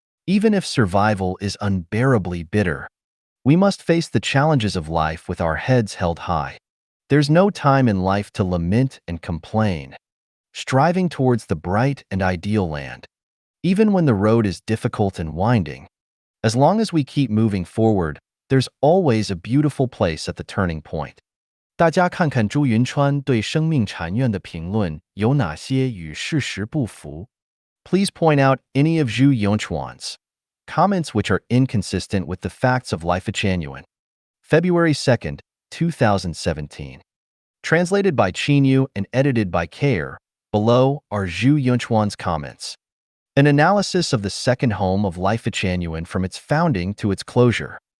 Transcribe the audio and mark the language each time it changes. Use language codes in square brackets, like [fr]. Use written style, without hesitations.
[en] Even if survival is unbearably bitter, we must face the challenges of life with our heads held high. There's no time in life to lament and complain. Striving towards the bright and ideal land. Even when the road is difficult and winding, as long as we keep moving forward, there's always a beautiful place at the turning point. [zh] 大家看看朱云川对生命禅院的评论有哪些与事实不符？ [en] Please point out any of Zhu Yongchuan's Comments which are inconsistent with the facts of Life Genuine. February 2nd, 2017. Translated by Chinyu and edited by Kair. Below are Zhu Yunchuan's comments. An analysis of the second home of Life Genuine from its founding to its closure.